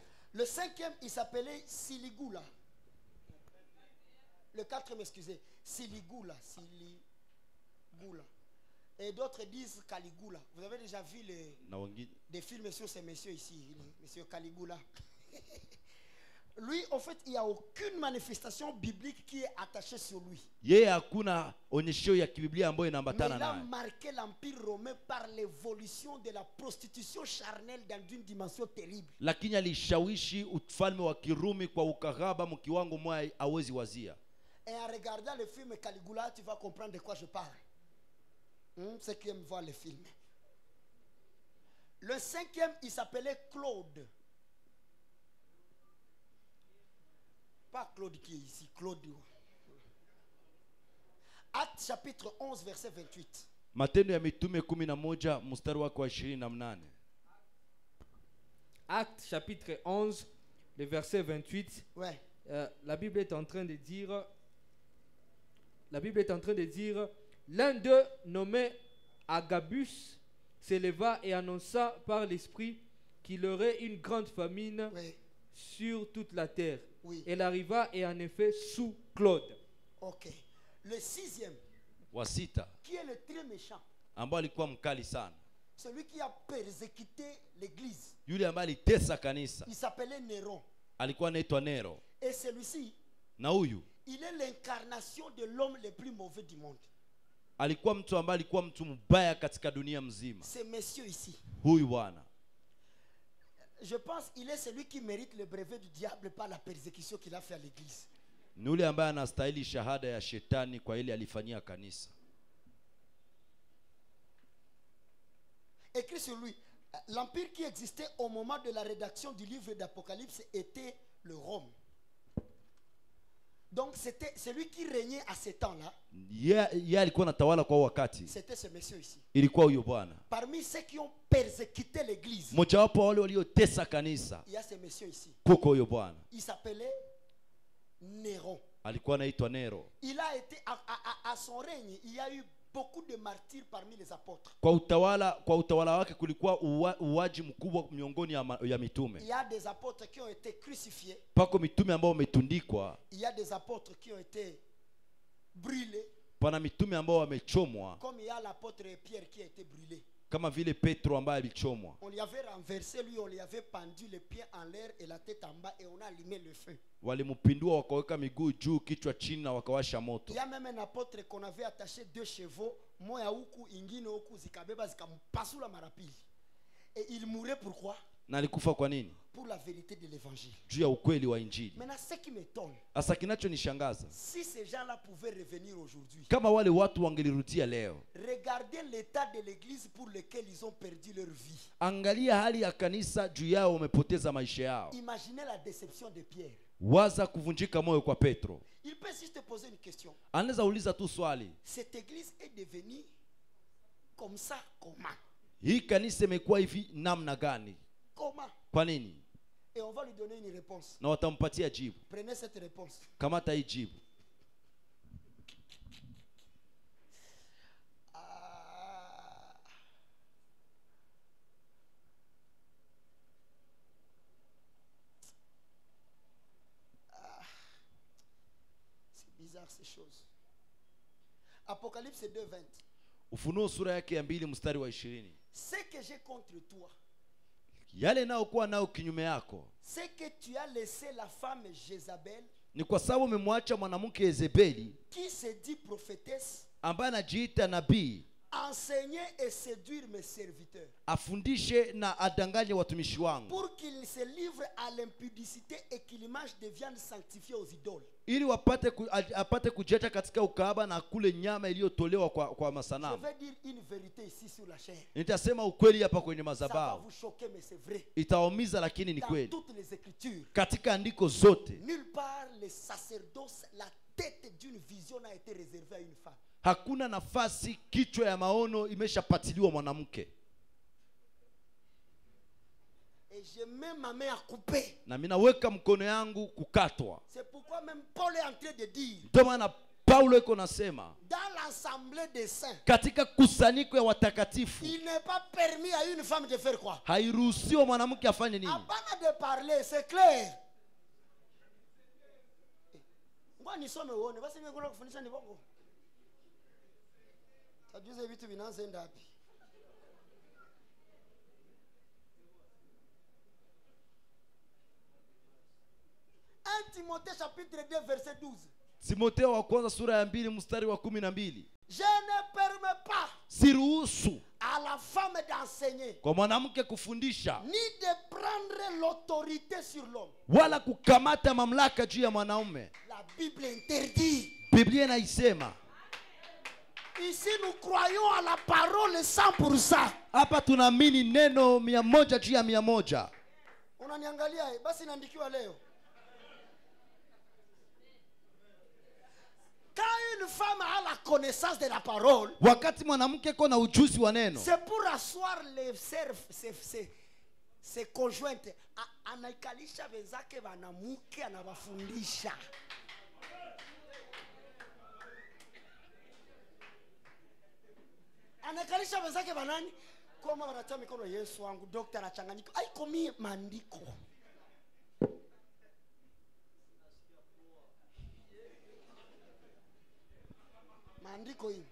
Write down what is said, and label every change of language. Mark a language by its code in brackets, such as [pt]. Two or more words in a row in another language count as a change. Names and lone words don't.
[fr] Le cinquième, il s'appelait Siligula. Le quatrième, excusez, Siligula. Siligula. Et d'autres disent Caligula. Vous avez déjà vu des films sur ces messieurs ici, monsieur Caligula. Lui, en fait, il n'y a aucune manifestation biblique qui est attachée sur lui. [sw] Yeye hakuna onyesho ya kibiblia ambayo [fr] Mais [sw] inaambatana [fr] il a [sw] naye. [fr] marqué l'empire romain par l'évolution de la prostitution charnelle dans une dimension terrible. [sw] Lakini alishawishi ufalme wa Kirumi kwa ukahaba mkiwango mwa hawezi wazia. [fr] Et en regardant le film Caligula, tu vas comprendre de quoi je parle. Ceux qui aiment voir le film. Le cinquième, il s'appelait Claude. Pas Claude qui est ici, Claude. Acte chapitre 11, verset 28. [sw] Matendo ya Mitume 11 mstari wake wa 28. [fr] Acte chapitre 11, le verset 28. Ouais. La Bible est en train de dire, l'un d'eux, nommé Agabus, s'éleva et annonça par l'Esprit qu'il aurait une grande famine Oui. sur toute la terre. Oui. Elle arriva et en effet sous Claude. Ok. Le sixième, [sw] Wa sita [fr] qui est le très méchant, [sw] ambao alikuwa mkali sana. [fr] celui qui a persécuté l'église, [sw] Yule ambaye alitesa kanisa [fr] il s'appelait Néron. [sw] alikuwa anaitwa Nero. [fr] Et celui-ci, [sw] Na huyu [fr] il est l'incarnation de l'homme le plus mauvais du monde. [sw] alikuwa mtu ambaye alikuwa mtu mbaya katika dunia mzima. [fr] C'est monsieur ici. [sw] Huyu bwana [fr] Je pense qu'il est celui qui mérite le brevet du diable par la persécution qu'il a fait à l'église. [sw] ni yule ambaye anastahili shahada ya shetani kwa ile alifanyia kanisa. [fr] Écrit sur lui, l'empire qui existait au moment de la rédaction du livre d'Apocalypse était le Rome. Donc c'était celui qui régnait à ce temps-là. [sw] Yeye alikuwa anatawala kwa wakati. [fr] C'était ce monsieur ici. [sw] Ilikuwa huyo bwana. [fr] Parmi ceux qui ont persécuté l'église, [sw] Mmoja wapo wale waliotesa kanisa. [fr] il y a ce monsieur ici. [sw] Kuko huyo bwana. [fr] Il s'appelait Néron. [sw] Alikuwa anaitwa Nero. [fr] Il a été à son règne, il y a eu beaucoup de martyrs parmi les apôtres. [sw] Kwa utawala wake kulikuwa uwaji mkubwa miongoni ya mitume. [fr] Il y a des apôtres qui ont été crucifiés. [sw] Pako mitume ambao wametundikwa. [fr] Il y a des apôtres qui ont été brûlés. [sw] Pana mitume ambao wamechomwa. [fr] Comme il y a l'apôtre Pierre qui a été brûlé. [sw] Kama vile Petro ambaye alichomwa. [fr] On lui avait renversé, lui, on lui avait pendu les pieds en l'air et la tête en bas et on a allumé le feu. [sw] Walimpindua wakaweka miguu juu kichwa chini na wakawasha moto. [fr] Il y a même un apôtre qu'on avait attaché 2 chevaux, [sw] moya huku ingine huku zikabeba zikampasula marapili. [fr] Et il mourait pourquoi? [sw] Na alikufa kwa nini? [fr] Pour la vérité de l'évangile. [sw] Juu ya ukweli wa Injili. [fr] Maintenant, ce qui m'étonne, [sw] Asa kinachonishangaza, [fr] si ces gens-là pouvaient revenir aujourd'hui, [sw] kama wale watu wangelirudia leo. [fr] regardez l'état de l'église pour lequel ils ont perdu leur vie. [sw] Angalia hali ya kanisa juu yao wamepoteza maisha yao. [fr] Imaginez la déception de Pierre. [sw] Waza kuvunjika moyo kwa Petro. [fr] Il peut juste poser une question. [sw] Anaweza uliza tu swali. [fr] Cette église est devenue comme ça, comment? [sw] Hii kanisa imekuwa hivi namna gani? [fr] Comment? [sw] Kwa nini? [fr] Et on va lui donner une réponse. [sw] Na watampatia jibu. [fr] Prenez cette réponse. [sw] Kamata hii jibu. [fr] C'est bizarre ces choses. Apocalypse 2:20. [sw] Ufunuo sura yake ya 2 mstari wa 20. [fr] Ce que j'ai contre toi, [sw] Yale nao kuwa nao kinyume yako, [fr] c'est que tu as laissé la femme Jézabel, [sw] ni kwa sababu umemwacha mwanamke Yezebeli [fr] qui se dit prophétesse, [sw] ambaye anajiita nabii [fr] enseigner et séduire mes serviteurs [sw] afundishe na adanganye watumishi wangu [fr] pour qu'ils se livrent à l'impudicité et qu'ils mangent des viandes sanctifiées aux idoles. [sw] ili apate kujiacha katika ukahaba na kule nyama iliyotolewa kwa masanamu. [fr] Je vais dire une vérité ici sur la chair. [sw] Nitasema ukweli hapa kwenye [fr] Ça va [sw] madhabahu. [fr] vous choquer mais c'est vrai. [sw] Itaumiza lakini ni [fr] Dans [sw] kweli. [fr] toutes les écritures, [sw] Katika andiko zote [fr] nulle part les sacerdoces, la tête d'une vision n'a été réservée à une femme. [sw] hakuna nafasi kichwa ya maono imeshapatiliwa mwanamke. [fr] Et je mets ma main à couper. [sw] Na mimi naweka mkono yangu kukatwa. [fr] C'est pourquoi même Paul est en train de dire, [sw] Ndio maana Paulo iko nasema [fr] dans l'assemblée des saints, [sw] katika kusanyiko ya watakatifu [fr] il n'est pas permis à une femme de faire quoi? [sw] hairuhusiwi mwanamke afanye nini? [fr] Hapana de parler, c'est clair. [sw] Ngoja nisome uone, basi mimi kuna kufundisha ni bongo. Tajuze vitu vinaanza wapi? [fr] Timothée chapitre 2 verset 12. [sw] Timotheo wa kwanza sura ya 2 mstari wa 12. [fr] Je ne permets pas [sw] Siruhusu [fr] à la femme d'enseigner [sw] kwa mwanamke kufundisha [fr] ni de prendre l'autorité sur l'homme. [sw] wala kukamata mamlaka juu ya mwanaume. [fr] La Bible interdit. [sw] Biblia inaisema. [fr] Ici nous croyons à la parole 100%. [sw] Hapa tunaamini neno 100 juu ya 100. Unaniangalia basi inaandikiwa leo. [fr] Quand une femme a la connaissance de la parole, [sw] Wakati mwanamke ko na ujuzi wa neno, [fr] c'est pour asseoir ses conjointes. [sw] Anaikalisha wenzake wanamuke anawafundisha. Anaikalisha wenzake wanani? Kama wanatia mikono Yesu wangu, daktari anachanganyika. Haiko mie maandiko. Maandiko hii.